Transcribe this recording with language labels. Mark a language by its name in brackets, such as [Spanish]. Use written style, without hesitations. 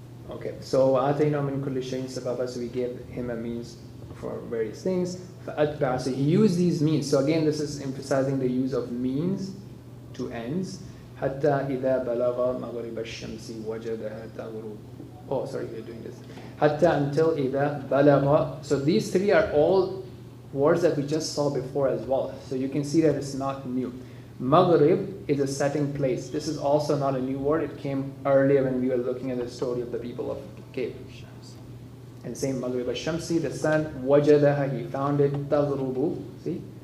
[English] Okay, so [Arabic] وَآتَيْنَا مِنْ كُلِّ شَيْءٍ سَبَبًا, [English] so we gave him a means for various things. فَأَتْبَعَ, so he used these means. So again, this is emphasizing the use of means to ends. [Arabic] حَتَّى إِذَا بَلَغَ مَغْرِبَ الشَّمْسِ وَجَدَهَا تَغْرُبُ. [English] Oh, sorry, we're doing this. [Arabic] حَتَّى until إِذَا بَلَغَ. [English] So these three are all words that we just saw before as well. So you can see that it's not new. Maghrib is a setting place. This is also not a new word. It came earlier when we were looking at the story of the people of Cave. And same Maghrib al-Shamsi, the sun, wajadaha, he found it, taghrubu, see?